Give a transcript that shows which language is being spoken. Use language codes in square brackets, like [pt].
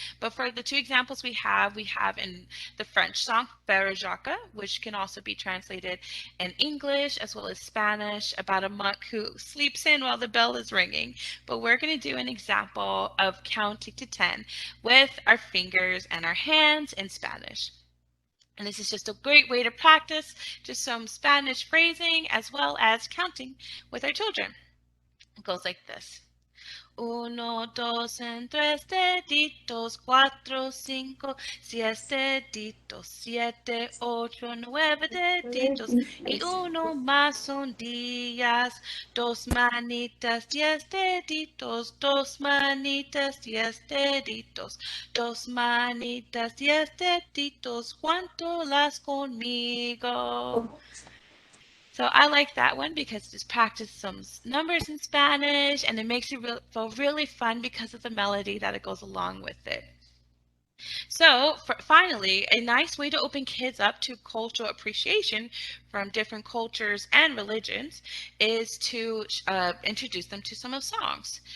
[en] But for the 2 examples we have in the French song, Frère Jacques, which can also be translated in English as well as Spanish, about a monk who sleeps in while the bell is ringing. But we're going to do an example of counting to 10 with our fingers and our hands in Spanish. And this is just a great way to practice just some Spanish phrasing as well as counting with our children. It goes like this. [es] Uno, dos, en tres deditos, cuatro, cinco, seis deditos, siete, ocho, nueve deditos, y uno más son días, dos manitas, 10 deditos, dos manitas, 10 deditos, dos manitas, 10 deditos, cuántolas conmigo. [en] So I like that one because it just practice some numbers in Spanish, and it makes it feel really fun because of the melody that it goes along with it. So finally, a nice way to open kids up to cultural appreciation from different cultures and religions is to introduce them to some of songs.